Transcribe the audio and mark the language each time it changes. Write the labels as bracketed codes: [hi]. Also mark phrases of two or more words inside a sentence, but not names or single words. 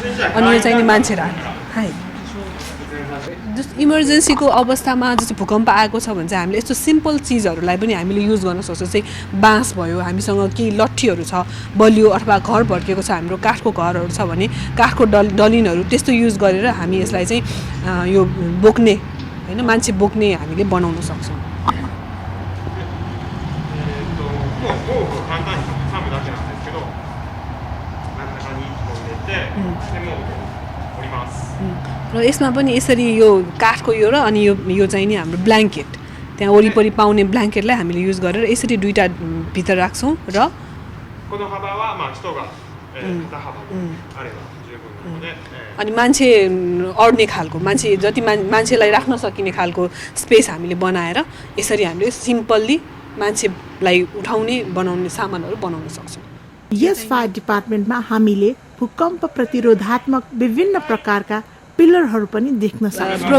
[ne] अनि यो चाहिँ नि मान्छे राख्ने है। जस्तो इमर्जेन्सीको अवस्थामा जस्तो भूकम्प आएको छ भने चाहिँ हामीले यस्तो सिम्पल चिजहरूलाई पनि हामीले युज गर्न सक्छौँ। जस्तै बाँस भयो, हामीसँग केही लट्ठीहरू छ बलियो, अथवा घर भड्किएको छ हाम्रो काठको घरहरू छ भने काठको डलिनहरू त्यस्तो युज गरेर हामी यसलाई चाहिँ यो बोक्ने होइन, मान्छे बोक्ने हामीले बनाउन सक्छौँ। [ja] 簡単に挟むだけなんですけど、真ん中に1本入れて、でもう折ります。 [ne] र यसमा पनि यसरी यो काठको यो र अनि यो चाहिँ नि हाम्रो ब्ल्याङ्केट, त्यहाँ वरिपरि पाउने ब्ल्याङ्केटलाई हामीले युज गरेर यसरी दुईटा भित्र राख्छौँ र [ja] この幅はまあ人が肩幅あれば十分なので、 [ne] अनि मान्छे अड्ने खालको मान्छे जति मान्छेलाई राख्न सकिने खालको स्पेस हामीले बनाएर यसरी हामीले सिम्पल्ली मान्छेलाई उठाउने बनाउने सामानहरू बनाउन सक्छौँ। यस [en] fire department [ne] हामीले भूकम्प प्रतिरोधात्मक विभिन्न प्रकारका पिलरहरू पनि देख्न सक्छौँ।